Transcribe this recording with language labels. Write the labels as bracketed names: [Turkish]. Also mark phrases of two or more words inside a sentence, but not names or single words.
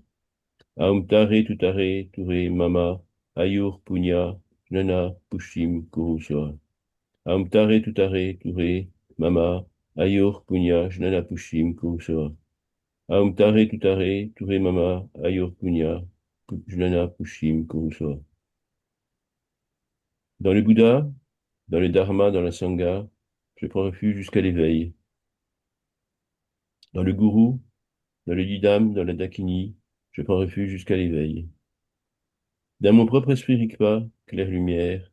[Sanskrit] ओं तारे तुत्तारे, तुरे मम, आयुर्, पुण्य, ज्ञान, पुष्टिं, कुरु, स्वाहा. ओं तारे तुत्तारे, तुरे मम, आयुर्, पुण्य, ज्ञान, पुष्टिं, कुरु, स्वाहा. ओं तारे तुत्तारे, तुरे मम, आयुर्, पुण्य, ज्ञान, पुष्टिं, कुरु, स्वाहा. [French] Dans le Bouddha, dans le Dharma, dans la Sangha, je prends refuge jusqu'à l'éveil. Dans le Gourou, dans le Didam, dans la Dakini, je prends refuge jusqu'à l'éveil. Dans mon propre esprit Rikpa, clair-lumière.